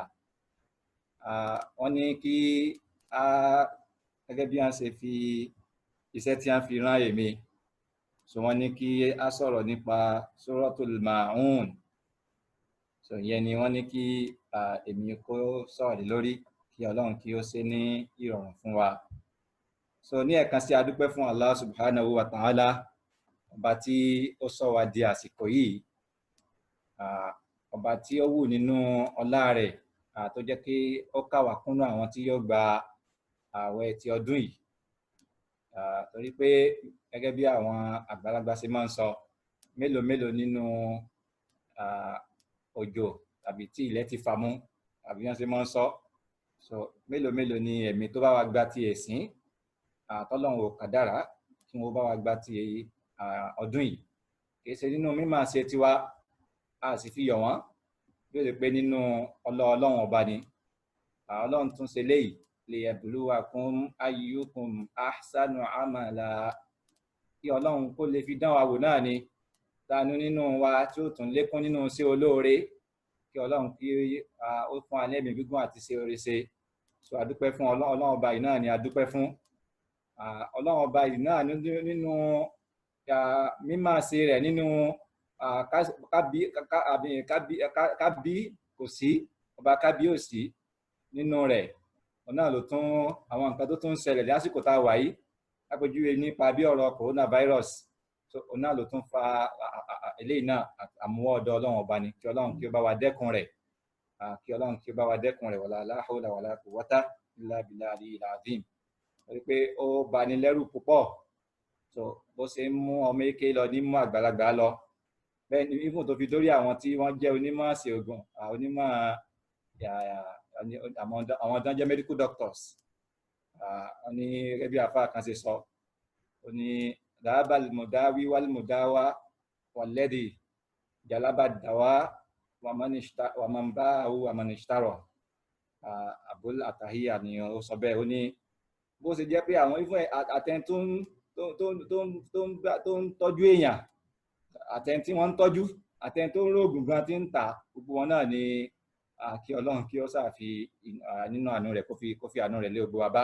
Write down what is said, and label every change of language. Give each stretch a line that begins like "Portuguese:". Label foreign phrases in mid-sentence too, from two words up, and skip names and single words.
Yoruba: wọ́n ní kí gẹ́gẹ́ bí wọ́n ṣe fi iṣẹ́ tí wọ́n fi rán èmi, so wọ́n ní kí a sọ̀rọ̀ nípa Suratul Ma'un. so ìyẹn ni wọ́n ní kí èmi kó sọ̀rọ̀ lórí, kí Ọlọ́run kí ó ṣe ní ìrọ̀rùn fún wa. so ní ẹ̀kan sí adúpẹ́ fún Allah
Arabic: سبحانه وتعالى,
Yoruba: ọba tí ó sọ wa di àsìkò yìí, ọba tí ó wù nínú ọlá rẹ̀, tó jẹ́ kí ó kà wá kúnnú àwọn tí yóò gba ààwẹ̀ ti ọdún yìí. torí pé gẹ́gẹ́ bí àwọn àgbàlagbà ṣe máa ń sọ, mélòó mélòó nínú òjò tàbí tí ilẹ̀ ti fà mú, àbí wọ́n ṣe máa ń sọ, so mélòó mélòó ni ẹ̀mí tó bá wa gba ti ẹ̀sìn, tọ́lọ́run ò kádàrá kí wọ́n bá wa gba ti ọdún yìí. kì í ṣe nínú mímọ̀ ṣe tiwa, a sì fi yọ̀ wọ́n, bí ó ṣe pé nínú Ọlọ́run ọba ni. Ọlọ́run tún ṣe léyìí
Arabic: ليبلوكم أيكم أحسن عملا,
Yoruba: kí Ọlọ́run kó lè fi dán wa wò náà ni, tánú nínú wa tí ó tún lékún nínú sí olóore, kí Ọlọ́run kí ó fún alẹ́mì gígùn àti ṣe oore ṣe. so adúpẹ́ fún Ọlọ́run ọba yìí náà ni adúpẹ́ fún. Ọlọ́run ọba yìí náà nínú mímọ̀ ṣe rẹ̀, nínú kábí kò sí, ọba kábí ò sí nínú rẹ̀. ọ̀nà ló tún àwọn nǹkan tó tún ń ṣẹlẹ̀ lásìkò tá a wà yìí, lápèjúwe nípa bí ọ̀rọ̀ coronavirus, so ọ̀nà ló tún fa eléyìí náà, àmúwọ́ ọ̀dọ̀ Ọlọ́run ọba ni. kí Ọlọ́run kí ó bá wa dẹ́kun rẹ̀, kí Ọlọ́run kí ó bá wa dẹ́kun rẹ̀,
Arabic: ولا حول ولا قوة إلا بالله العظيم.
Yoruba: torí pé ó bani lẹ́rù púpọ̀, so bó ṣe ń mú ọmọ eke lọ ní mú àgbàlagbà lọ, bẹ́ẹ̀ ni even tó fi dórí àwọn tí wọ́n jẹ́ onímọ̀ ṣègùn, onímọ̀ àwọn tó ń jẹ́
English: medical doctors,
Yoruba: wọ́n ní gẹ́gẹ́ bí àfáà kan ṣe sọ, ó ní
Arabic: ذهب المداوي والمداوى والذي جلب الدواء ومن باعه ومن اشترى.
Yoruba: Abul Atahiya ni ó sọ bẹ́ẹ̀, ó ní bó ṣe jẹ́ pé àwọn ifọ̀ àtẹni tó ń tọ́jú èèyàn, àtẹni tí wọ́n ń tọ́jú, àtẹni tó ń rògùn gan tí ń tà, gbogbo wọn náà ni kí Ọlọ́run kí ó ṣàfi nínú àánú rẹ̀ kó fi àánú rẹ̀ lé gbogbo wa bá.